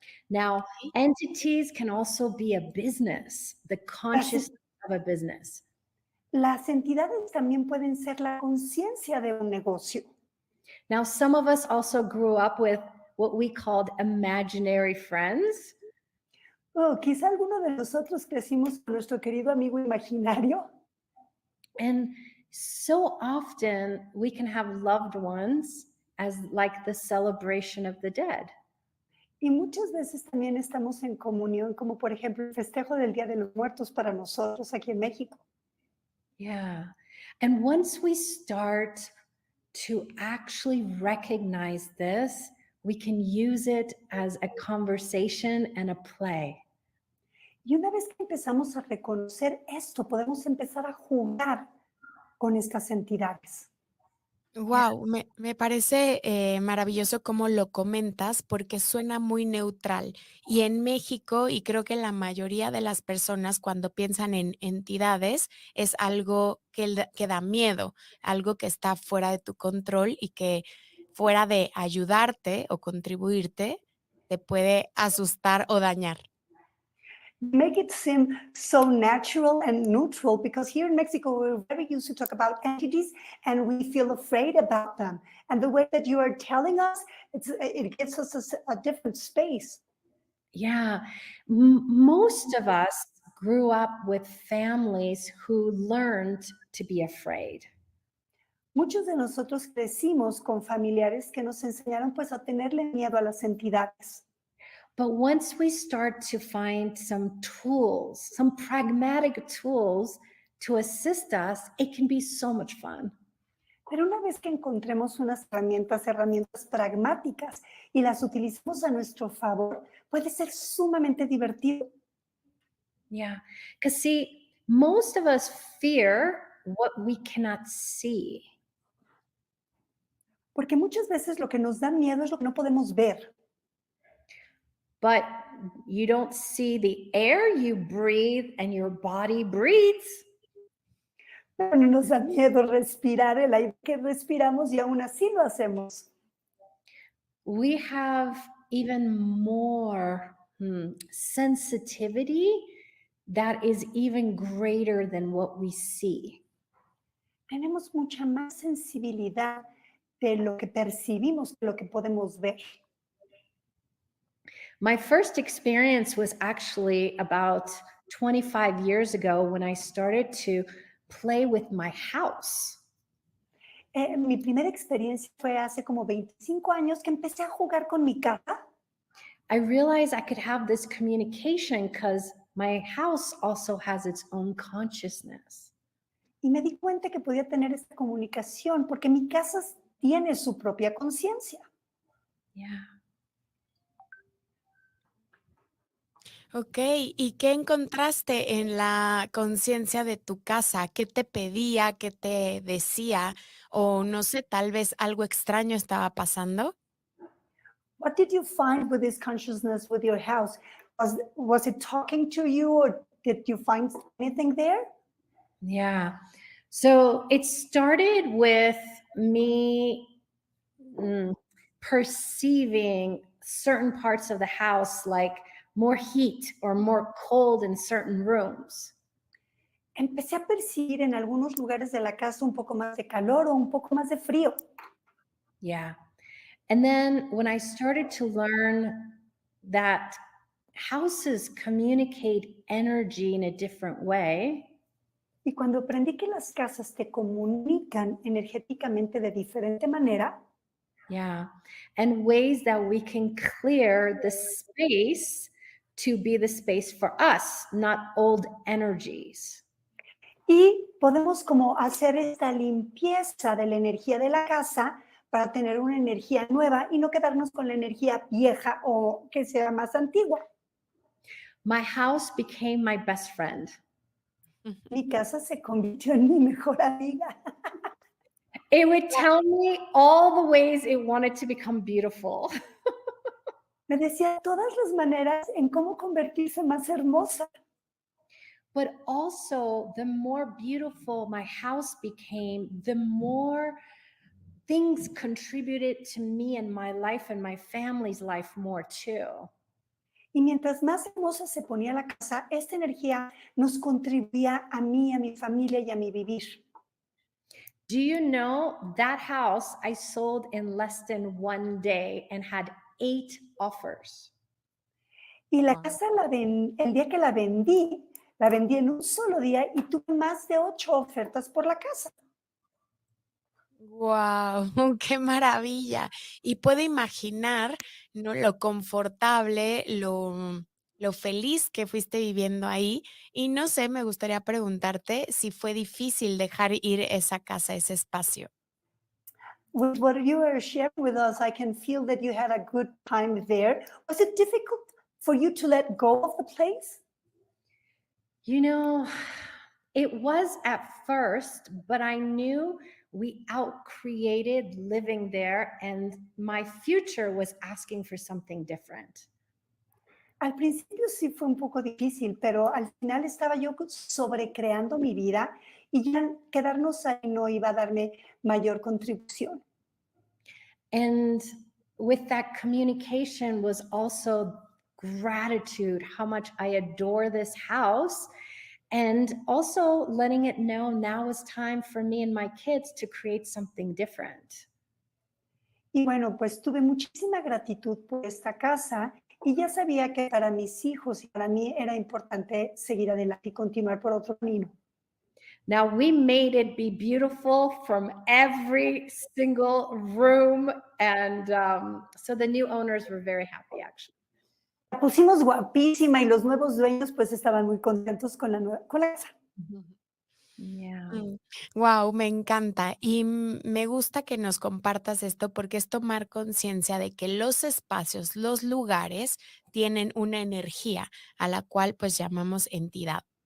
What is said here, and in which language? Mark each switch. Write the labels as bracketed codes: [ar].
[en] Now, entities can also be a business, the consciousness of a business. [es] Las entidades también pueden ser la conciencia de un negocio. [en] Now, some of us also grew up with what we called imaginary friends. [es] Oh, quizá alguno de nosotros crecimos con nuestro querido amigo imaginario. [en] And so often we can have loved ones as like the celebration of the dead. [es] Y muchas veces también estamos en comunión, como por ejemplo el festejo del Día de los Muertos para nosotros aquí en México. [en] Yeah. And once we start to actually recognize this, we can use it as a conversation and a play. [es] Y una vez que empezamos a reconocer esto, podemos empezar a jugar con estas entidades. Wow, me parece maravilloso cómo lo comentas porque suena muy neutral. Y en México, y creo que la mayoría de las personas cuando piensan en entidades, es algo que da miedo, algo que está fuera de tu control y que fuera de ayudarte o contribuirte, te puede asustar o dañar. [en] Make it seem so natural and neutral because here in Mexico, we're very used to talk about entities and we feel afraid about them. And the way that you are telling us, it gives us a different space. Yeah. Most of us grew up with families who learned to be afraid. [es] Muchos de nosotros crecimos con familiares que nos enseñaron pues a tenerle miedo a las entidades. [en] But once we start to find some tools, some pragmatic tools to assist us, it can be so much fun. [es] Pero una vez que encontremos unas herramientas pragmáticas y las utilicemos a nuestro favor, puede ser sumamente divertido. [en] Yeah. Because, see, most of us fear what we cannot see. [es] Porque muchas veces lo que nos da miedo es lo que no podemos ver. [en] But you don't see the air you breathe and your body breathes. [es] Pero no nos da miedo respirar el aire que respiramos y aún así lo hacemos. [en] We have even more sensitivity that is even greater than what we see. [es] Tenemos mucha más sensibilidad de lo que percibimos, de lo que podemos ver. [en] My first experience was actually about 25 years ago when I started to play with my house. [es] Mi primera experiencia fue hace como 25 años que empecé a jugar con mi casa. [en] I realized I could have this communication because my house also has its own consciousness. [es] Y me di cuenta que podía tener esta comunicación porque mi casa tiene su propia conciencia. [en] Yeah. [es] Okey, ¿y qué encontraste en la conciencia de tu casa? ¿Qué te pedía? ¿Qué te decía? O no sé, tal vez algo extraño estaba pasando. [en] What did you find with this consciousness with your house? Was it talking to you or did you find anything there? Yeah. So it started with me perceiving certain parts of the house, like more heat or more cold in certain rooms. [es] Empecé a percibir en algunos lugares de la casa un poco más de calor o un poco más de frío. [en] Yeah. And then when I started to learn that houses communicate energy in a different way, [es] Y cuando aprendí que las casas te comunican energéticamente de diferente manera, [en] yeah, and ways that we can clear the space to be the space for us, not old energies. [es] y podemos como hacer esta limpieza de la energía de la casa para tener una energía nueva y no quedarnos con la energía vieja o que sea más antigua. [en] My house became my best friend. [es] Mi casa se convirtió en mi mejor amiga. [en] It would tell me all the ways it wanted to become beautiful. [es] Me decía todas las maneras en cómo convertirse más hermosa. [en] But also, the more beautiful my house became, the more things contributed to me and my life and my family's life more too. [es] Y mientras más hermosa se ponía la casa, esta energía nos contribuía a mí, a mi familia y a mi vivir. [en] Do you know that house I sold in less than 1 day and had 8 offers? [es] Y la [en] Wow. [es] casa el día que la vendí en un solo día y tuve más de 8 ofertas por la casa. Guau, qué maravilla. Y puedo imaginar, ¿no? Lo confortable, lo feliz que fuiste viviendo ahí. Y no sé, me gustaría preguntarte si fue difícil dejar ir esa casa, ese espacio. [en] With what you are sharing with us, I can feel that you had a good time there. Was it difficult for you to let go of the place? You know, it was at first, but I knew we outcreated living there and my future was asking for something different. [es] Al principio sí fue un poco difícil, pero al final estaba yo sobrecreando mi vida y ya quedarnos ahí no iba a darme mayor contribución. [en] And with that communication was also gratitude, how much I adore this house, and also letting it know now is time for me and my kids to create something different. [es] Y bueno, pues tuve muchísima gratitud por esta casa y ya sabía que para mis hijos y para mí era importante seguir adelante y continuar por otro camino. [en] Now we made it be beautiful from every single room, and so the new owners were very happy, actually. [es] La pusimos guapísima y los nuevos dueños pues estaban muy contentos con con la casa. [en] Yeah. [es] Wow, me encanta. Y me gusta que nos compartas esto porque es tomar conciencia de que los espacios, los lugares tienen una energía a la cual pues llamamos entidad.